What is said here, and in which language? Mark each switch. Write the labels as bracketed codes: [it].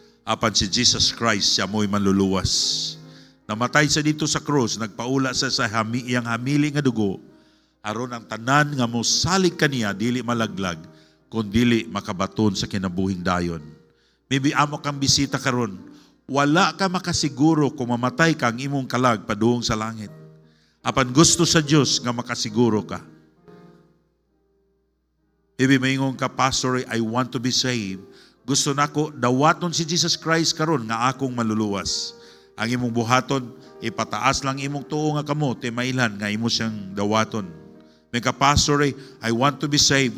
[ceb] Apan si Jesus Christ siya mo'y manluluwas. Namatay sa dito sa krus, nagpaula sa iyang hamili nga dugo, aron ang tanan nga mosalig kaniya dili malaglag, kun dili makabaton sa kinabuhing dayon. Maybe amo kang bisita karon, wala ka makasiguro kung mamatay kang imong kalag padung sa langit. Apan gusto sa Dios nga makasiguro ka. [en] Maybe [ceb] maingon ka, [en] Pastor, I want to be saved. [ceb] Gusto nako dawaton si Jesus Christ karon nga akong maluluwas. Ang imong buhaton, ipataas lang imong tuo nga kamo, mailan nga imo siyang dawaton. May kapastor, [en] I want to be saved.